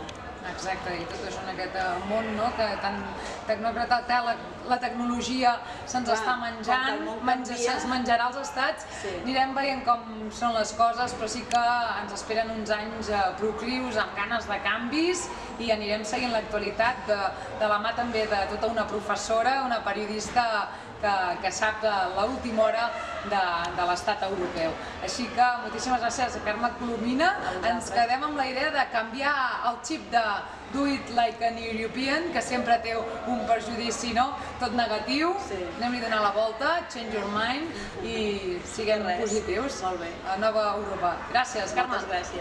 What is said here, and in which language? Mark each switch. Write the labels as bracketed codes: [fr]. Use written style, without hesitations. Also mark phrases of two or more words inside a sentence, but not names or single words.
[ca] Exacte, i tot això en aquest món, no?, que tan tecnòcrata, la tecnologia se'ns està menjant, es menjarà als estats, anirem veient com són les coses, però sí que ens esperen uns anys proclius, amb ganes de canvis, i anirem seguint l'actualitat de la mà també de tota una professora, una periodista que sap de l'última hora de l'estat europeu. Així que moltíssimes gràcies a Carme Colomina. Ens quedem amb la idea de canviar el xip de [en] do it like an European, [ca] que sempre té un perjudici, no?, tot negatiu. Anem-li a donar la volta, [en] change your mind, [ca] i siguem positius. Molt bé. A Nova Europa. Gràcies, Carme. Moltes gràcies.